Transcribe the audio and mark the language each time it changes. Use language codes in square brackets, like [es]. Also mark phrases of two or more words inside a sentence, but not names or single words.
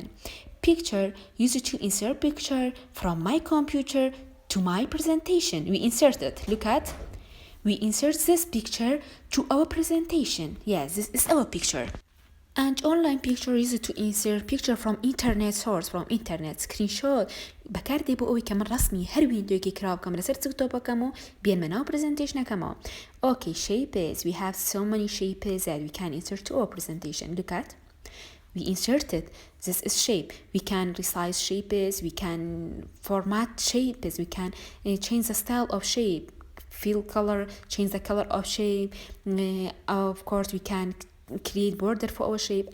[en] Picture used to insert picture from my computer to my presentation. We insert it. Look at. We insert this picture to our presentation. Yes, this is our picture. And online picture is to insert picture from internet source, from internet screenshot. [ckb] بەکاردێ بۆ ئەوەی کە من ڕسمی هەر ویندۆیەکی کراو بکەم لەسەر چکتۆپەکەم و بێنمە ناو پرزنتیشنەکەمەوە. [en] Okay, shapes. We have so many shapes that we can insert to our presentation. Look at. We inserted. This is shape. We can resize shapes. We can format shapes. We can change the style of shape. Fill color. Change the color of shape. Of course, we can create border for our shape.